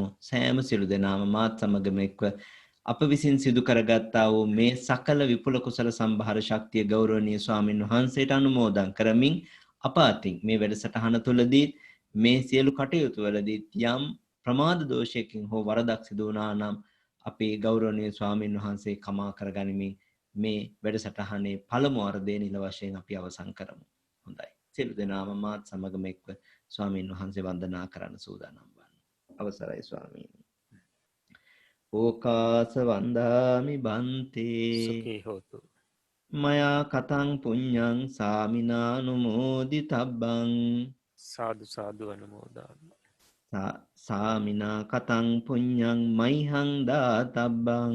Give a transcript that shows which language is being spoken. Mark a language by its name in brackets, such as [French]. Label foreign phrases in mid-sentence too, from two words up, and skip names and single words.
[Sinhala] සෑම සියලු දෙනාම මාත් සමගම එක්ව අප විසින් සිදු කරගත්තා වූ මේ සකල විපුල කුසල සම්භාර ශක්තිය ගෞරවනීය ස්වාමින් වහන්සේට අනුමෝදන් කරමින් අප අතින් මේ වැඩසටහන තුළදී මේ සියලු කටයුතු වලදී යම් ප්‍රමාද දෝෂයකින් හෝ වරදක් සිදු වුණා නම් අපේ ගෞරවනීය ස්වාමින් වහන්සේ කමා කරගනිමින් මේ වැඩසටහනේ පළමු අර්ධය නිල වශයෙන් අපි අවසන් කරමු. හොඳයි. සියලු දෙනාම මාත් සමගම එක්ව ස්වාමින් වහන්සේ වන්දනා කරන්න සූදානම් වන්න. අවසරයි ස්වාමීනි. [Pali] ඕකාස වන්දාමි බන්තේ සුඛී හෝතු. මයා කතං පුඤ්ඤං සාමිනානුමෝදිතබ්බං සාදු සාදු අනුමෝදාමි. සාමිනා කතං පුඤ්ඤං මයිහං දාතබ්බං